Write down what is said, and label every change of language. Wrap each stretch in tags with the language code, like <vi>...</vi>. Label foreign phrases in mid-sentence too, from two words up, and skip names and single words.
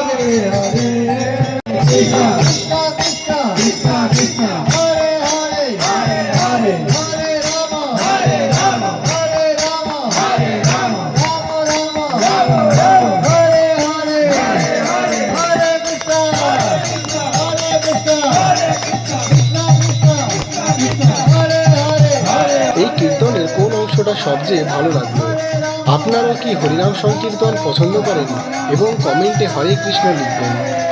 <sa>हरे कृष्ण कृष्ण कृष्ण कृष्ण हरे हरे हरे हरे हरे राम हरे राम हरे राम हरे राम राम राम राम राम हरे हरे हरे हरे हरे कृष्ण हरे कृष्ण हरे कृष्ण कृष्ण कृष्ण कृष्ण हरे हरे हरे</sa> <bn>এই কীর্তনের কোন অংশটা সবচেয়ে ভালো লাগলো? আপনারাও কি হরিনাম সংকীর্তন পছন্দ করেন? এবং কমেন্টে হরে কৃষ্ণ লিখবেন।</bn>